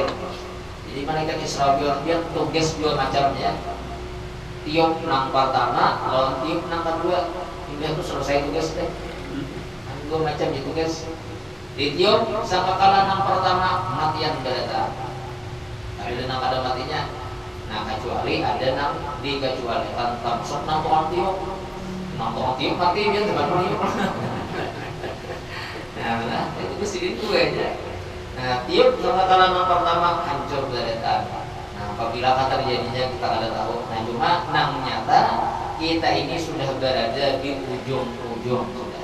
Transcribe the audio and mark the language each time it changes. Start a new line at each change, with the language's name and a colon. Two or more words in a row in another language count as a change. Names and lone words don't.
Banjar: Jadi malaikat Israfil dia tugas dua macamnya, tiup nang pertama, lawan tiup nang kedua. Ini tuh selesai tugas deh. Dua macam ditugas. Ditiup sangkakala nang pertama matian berada. Ada nang ada matinya. Nah, kecuali ada nang dikecualikan tamsok nang tukang tiup mati dia teman tiup. Nah, itu mesti itu aja. Nah, tiup sangkakala nang pertama hancur berada. Nah, apabila kata terjadinya kita ada tahu. Nah, cuma nang nyata kita ini sudah berada di ujung-ujung sudah.